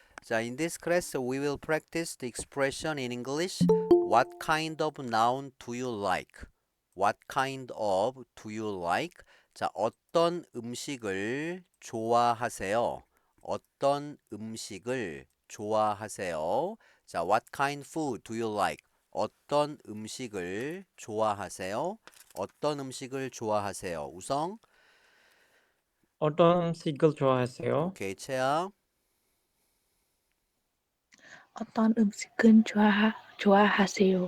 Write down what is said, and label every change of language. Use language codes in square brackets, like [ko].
[en] 자, in this class we will practice the expression in English. What kind of noun do you like? What kind of do you like? [ko] 자, 어떤 음식을 좋아하세요? 어떤 음식을 좋아하세요? [en] 자, what kind food do you like? [ko] 어떤 음식을 좋아하세요? 어떤 음식을 좋아하세요? 우성, 어떤 음식을 좋아하세요? 오케이, 채아, 어떤 음식은 좋아하세요?